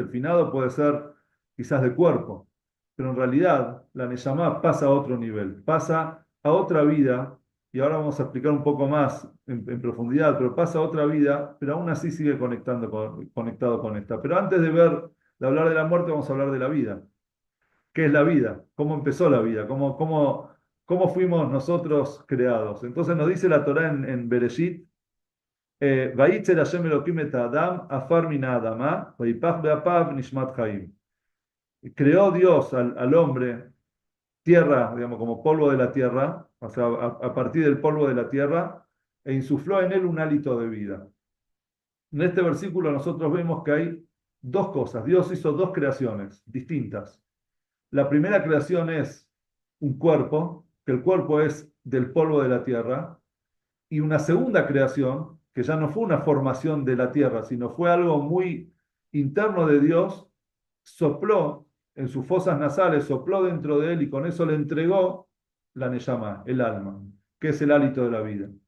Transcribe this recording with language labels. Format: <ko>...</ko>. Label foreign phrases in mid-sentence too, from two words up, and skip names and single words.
<es>El finado puede ser quizás de cuerpo, pero en realidad la Neyamá pasa a otro nivel, pasa a otra vida, y ahora vamos a explicar un poco más en profundidad, pero pasa a otra vida, pero aún así sigue conectado con esta. Pero antes de hablar de la muerte, vamos a hablar de la vida. ¿Qué es la vida? ¿Cómo empezó la vida? ¿Cómo fuimos nosotros creados? Entonces nos dice la Torá en Bereshit,</es> <he>וייצר השם אלהים את אדם, עפר מן אדמה, ויפח באפיו נשמת חיים.</he> <es>Creó Dios al hombre, tierra, digamos, como polvo de la tierra, o sea, a partir del polvo de la tierra, e insufló en él un hálito de vida. En este versículo nosotros vemos que hay dos cosas. Dios hizo dos creaciones distintas. La primera creación es un cuerpo, que el cuerpo es del polvo de la tierra, y una segunda creación, que ya no fue una formación de la tierra, sino fue algo muy interno de Dios, sopló en sus fosas nasales, sopló dentro de él y con eso le entregó la Neyamá, el alma, que es el hálito de la vida.</es>